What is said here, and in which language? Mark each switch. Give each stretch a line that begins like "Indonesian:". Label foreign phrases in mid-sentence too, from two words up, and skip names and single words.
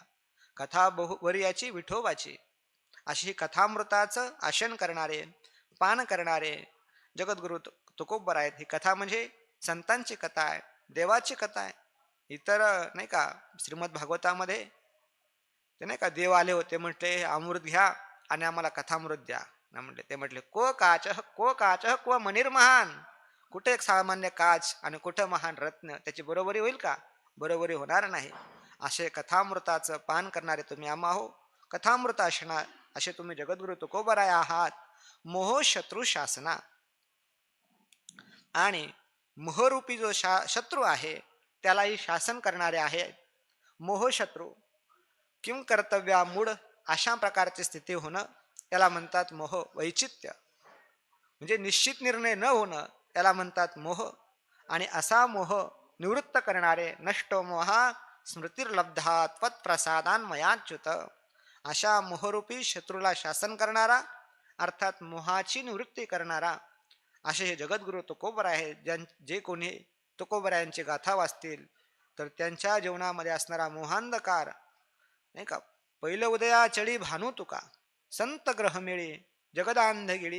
Marathi: कथा बहुवर्याची विठोबाची अशी ही कथामृताचं आशन करणारे, पान करणारे जगद्गुरु तुकोबर आहेत. ही कथा म्हणजे संतांची कथा आहे, देवाची कथा आहे. इतर नाही का श्रीमद भागवतामध्ये ते नाही का देव आले होते, म्हटले अमृत घ्या आणि आम्हाला कथामृत द्या. म्हटले ते म्हटले
Sanskrit: को काच को मणिर्महान.
Marathi: कुठे एक सामान्य काच आणि कुठे महान रत्न, त्याची बरोबरी होईल का? बरोबरी होणार नाही. असे कथामृताचं पान करणारे तुम्ही आम्हा हो. कथामृत असणार असे तुम्ही जगद्गुरु तुकोबाराय आहात. मोह शत्रू शासना आणि मोहरूपी जो शत्रू आहे त्यालाही शासन करणारे आहेत. मोह शत्रू
Sanskrit: किम कर्तव्या मूढ
Marathi: अशा प्रकारची स्थिती होणं त्याला म्हणतात मोह. वैचित्य म्हणजे निश्चित निर्णय न होणं त्याला म्हणतात मोह. आणि असा मोह निवृत्त करणारे
Sanskrit: नष्टो मोहा स्मृतिर्लब्धा त्वत्प्रसादान मयाच्युत.
Marathi: अशा मोहरूपी शत्रूला शासन करणारा अर्थात मोहाची निवृत्ती करणारा असे हे जगद्गुरु तुकोबर आहे. जे कोणी तुकोबरायांची गाथा वाचतील तर त्यांच्या जीवनामध्ये असणारा मोहांधकार नाही का. पहिलं उदया चळी भानू तुका संत ग्रह मिळी जगदांध गिळी.